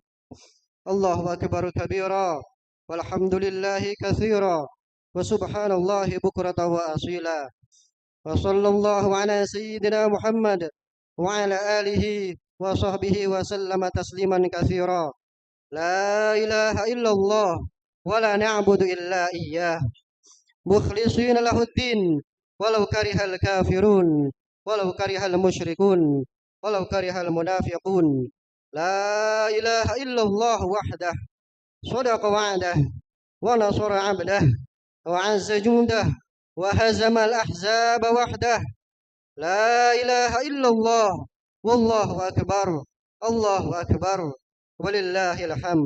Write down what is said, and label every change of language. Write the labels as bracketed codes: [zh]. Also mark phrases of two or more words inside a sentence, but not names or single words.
[ar] الله أكبر كبيرا، والحمد لله كثيرا، وسبحان الله بكرة وأصيلا. وصلى الله على سيدنا محمد وعلى آله وصحبه وسلم تسليما كثيرا. لا إله إلا الله ولا نعبد إلا إياه مخلصين له الدين ولو كره الكافرون ولو كره المشركون ولو كره المنافقون. لا إله إلا الله وحده صدق وعده ونصر عبده وأعز جنده وهزم الأحزاب وحده. لا إله إلا الله والله أكبر، الله أكبر، ولله الحمد.